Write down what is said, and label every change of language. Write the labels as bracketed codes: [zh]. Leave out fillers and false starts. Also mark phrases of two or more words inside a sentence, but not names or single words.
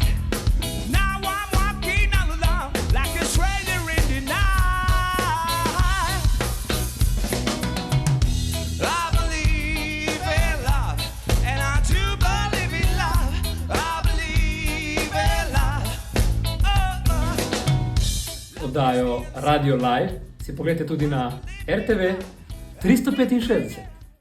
[en] Now I'm walking all alone like a stranger in the night. I believe in love, and I do believe in love. I believe in love. Oh, oh. [sl] Oddajo Radio Live si pogledajte tudi na RTV 365.